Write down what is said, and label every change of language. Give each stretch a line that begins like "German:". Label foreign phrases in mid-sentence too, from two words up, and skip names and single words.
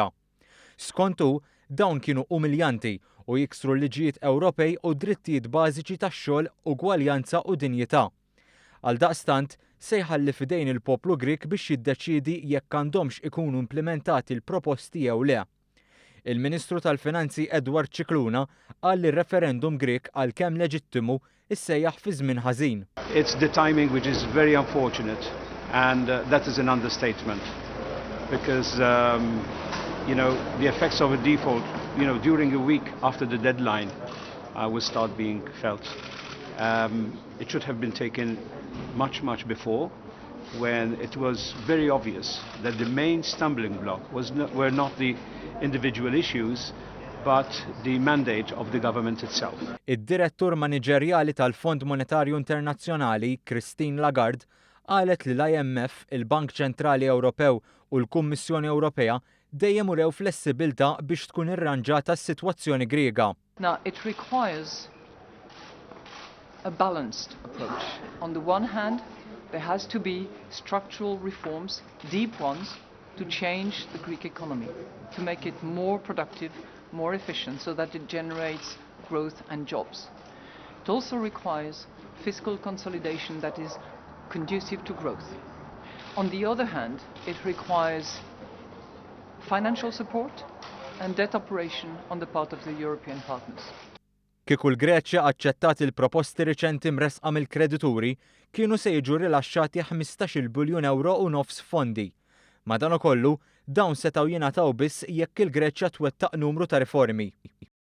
Maltese: Skont hu, dawn kienu umiljanti u jiksru l-liġijiet Ewropej u drittijiet bażiċi tax-xogħol, ugwaljanza u dinjità. Għaldaqstant, se jħalli f'idejn il-poplu Grek biex jiddeċiedi jekk għandhomx ikunu implementati l-proposti jew le. Il-Ministru tal-Finanzi Edward Cicluna qal li r-referendum Grek għalkemm leġittimu issejjaħ fi żmien ħażin.
English: It's the timing which is very unfortunate, and that is an understatement, because the effects of a default, during a week after the deadline, will start being felt. It should have been taken much before, when it was very obvious that the main stumbling block were not the individual issues, but the mandate of the government itself.
Maltese: Id-direttur maniġerjali tal-Fond Monetarju Internazzjonali, Christine Lagarde, qalet li l-IMF, il-Bank Ċentrali Ewropew u l-Kummissjoni Ewropea dejjem urew flessibilità biex tkun irranġata s-sitwazzjoni Griega.
English: Now, it requires a balanced approach. On the one hand, there has to be structural reforms, deep ones, to change the Greek economy, to make it more productive, more efficient, so that it generates growth and jobs. It also requires fiscal consolidation that is conducive to growth. On the other hand, it requires financial support and debt operation on the part of the European partners.
Maltese: Kieku l-Greċja aċċettat il-proposti riċenti mresqa mill-kredituri, kienu se jiġu rilaxxati 15 biljun euro u nofs fondi. Madankollu, dawn setgħu jingħataw biss jekk il-Greċja twettaq numru ta' riformi.